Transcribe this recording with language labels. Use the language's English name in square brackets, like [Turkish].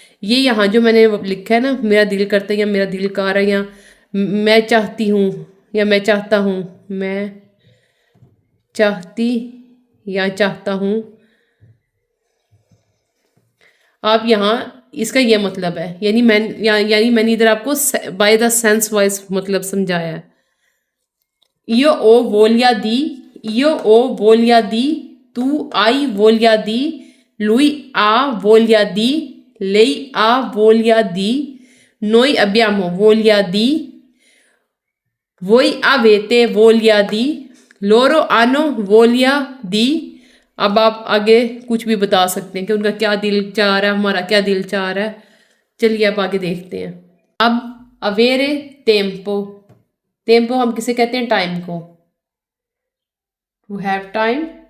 [Hindi] ये यहाँ जो मैंने लिखा है ना मेरा दिल करता है या मेरा दिल कर रहा है या मैं चाहती हूँ या मैं चाहता हूँ, मैं चाहती या चाहता हूँ, आप यहाँ इसका ये मतलब है। यानी मैंने इधर आपको बाय द सेंस वाइज मतलब समझाया है। [Italian] io o voglia di, io ho voglia di, tu hai voglia di, lui ha voglia di, lei ha voglia di, noi abbiamo voglia di, voi avete voglia di, loro hanno voglia di। [Hindi] अब आप आगे कुछ भी बता सकते हैं कि उनका क्या दिल चाह रहा है, हमारा क्या दिल चाह रहा है। चलिए अब आगे देखते हैं। अब अवेरे टेम्पो, टेम्पो हम किसे कहते हैं, टाइम को। To have time,